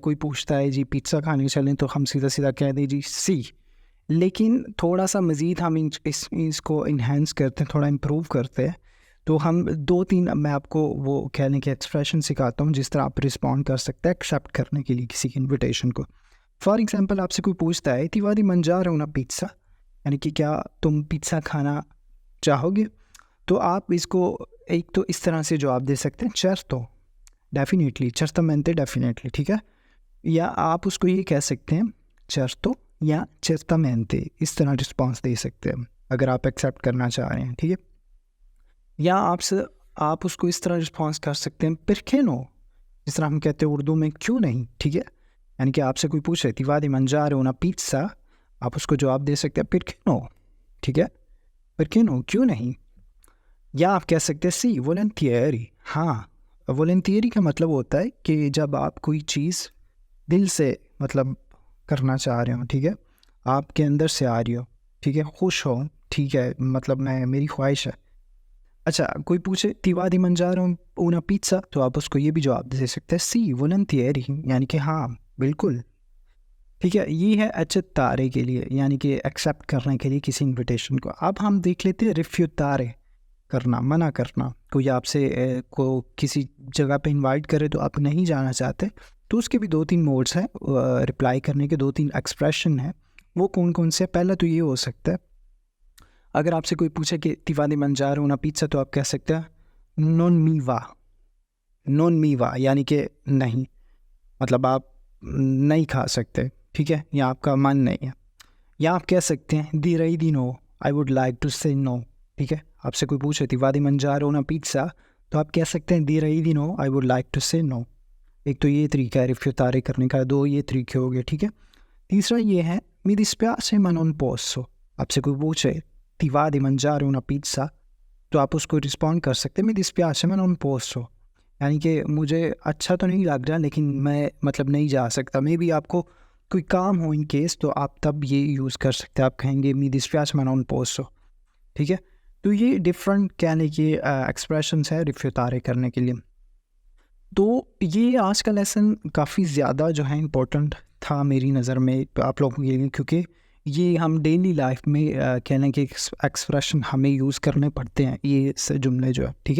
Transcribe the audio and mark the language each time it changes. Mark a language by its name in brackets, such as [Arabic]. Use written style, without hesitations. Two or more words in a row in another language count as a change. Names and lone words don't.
[Urdu] کوئی پوچھتا ہے جی پیزا کھانے چلیں تو ہم سیدھا سیدھا کہہ دیں جی سی. لیکن تھوڑا سا مزید ہم اس کو انہینس کرتے ہیں، تھوڑا امپروو کرتے ہیں. تو ہم 2-3 میں آپ کو وہ کہنے کے ایکسپریشن سکھاتا ہوں جس طرح آپ ریسپانڈ کر سکتے ہیں ایکسیپٹ کرنے کے لیے کسی انویٹیشن کو. [English] for example [Urdu] آپ سے کوئی پوچھتا ہے [Italian] ti vuoi mangiare una pizza, [Urdu] یعنی کہ کیا تم پیزا کھانا چاہو گے? تو آپ اس کو ایک تو اس طرح سے جواب دے سکتے ہیں certo، ڈیفینیٹلی، certamente ڈیفینیٹلی، ٹھیک ہے. یا آپ اس کو یہ کہہ سکتے ہیں certo یا certamente، اس طرح ریسپانس دے سکتے ہیں اگر آپ ایکسیپٹ کرنا چاہ رہے ہیں، ٹھیک ہے. یا آپ اس کو اس طرح ریسپانس کر سکتے ہیں [Italian] perché no, [Urdu] جس طرح ہم کہتے ہیں اردو میں کیوں نہیں، ٹھیک ہے. یعنی کہ آپ سے کوئی پوچھ رہے [Italian] ti va di mangiare una pizza, [Urdu] آپ اس کو جواب دے سکتے ہیں [Italian] perché no, [Urdu] ٹھیک ہے, [Italian] perché no, [Urdu] کیوں نہیں. یا آپ کہہ سکتے ہیں [Italian] sì volentieri, [Urdu] ہاں. volentieri کا مطلب ہوتا ہے کہ جب آپ کوئی چیز دل سے مطلب کرنا چاہ رہے ہو، ٹھیک ہے، آپ کے اندر سے آ رہی ہو، ٹھیک ہے، خوش ہو، ٹھیک ہے، مطلب میں میری خواہش ہے. اچھا کوئی پوچھے [Italian] ti va di mangiare una pizza, [Urdu] تو آپ اس کو یہ بھی جواب دے سکتے ہیں [Italian] sì volentieri, [Urdu] یعنی کہ ہاں بالکل، ٹھیک ہے. یہ ہے accettare کے لیے، یعنی کہ ایکسیپٹ کرنے کے لیے کسی انویٹیشن کو. اب ہم دیکھ لیتے ہیں rifiutare, کرنا، منع کرنا. کوئی آپ سے کو کسی جگہ پہ انوائٹ کرے تو آپ نہیں جانا چاہتے، تو اس کے بھی 2-3 موڈز ہیں، ریپلائی کرنے کے 2-3 ایکسپریشن ہیں. وہ کون کون سے؟ پہلا تو یہ ہو سکتا ہے، اگر آپ سے کوئی پوچھے کہ [Italian] ti va di mangiare una pizza, [Urdu] تو آپ کہہ سکتے ہیں [Italian] non mi va, non mi va, [Urdu] یعنی کہ نہیں، مطلب آپ نہیں کھا سکتے، ٹھیک ہے، یا آپ کا من نہیں ہے. یا آپ کہہ سکتے ہیں [Italian] direi di no, [English] I would like to say no, [Urdu] ٹھیک ہے. آپ سے کوئی پوچھے [Italian] ti va di mangiare una pizza, [Urdu] تو آپ کہہ سکتے ہیں [Italian] direi di no, [English] I would like to say no। [Urdu] ایک تو یہ طریقہ ہے ریفیوتارے کرنے کا، 2 یہ طریقے ہو گئے، ٹھیک ہے. تیسرا یہ ہے [Italian] mi dispiace ma non posso, [Urdu] آپ سے کوئی پوچھے [Italian] ti va di mangiare una pizza, [Urdu] تو آپ اس کو ریسپانڈ کر سکتے ہیں [Italian] mi dispiace ma non posso, [Urdu] یعنی کہ مجھے اچھا تو نہیں لگ رہا لیکن میں مطلب نہیں جا سکتا. [English] maybe [Urdu] آپ کو کوئی کام ہو [English] in case, [Urdu] تو آپ تب یہ یوز کر سکتے ہیں، آپ کہیں گے [Italian] mi dispiace ma non posso, [Urdu] ٹھیک ہے. تو یہ ڈفرنٹ کہنے کے ایکسپریشنز ہے ریفیوتارے کرنے کے لیے. تو یہ آج کا لیسن کافی زیادہ جو ہے امپورٹنٹ تھا میری نظر میں آپ لوگوں کے لیے، کیونکہ یہ ہم [English] daily life [Urdu] میں کہنے کے ایکسپریشن ہمیں یوز کرنے پڑتے ہیں، یہ جملے جو ہے، ٹھیک ہے.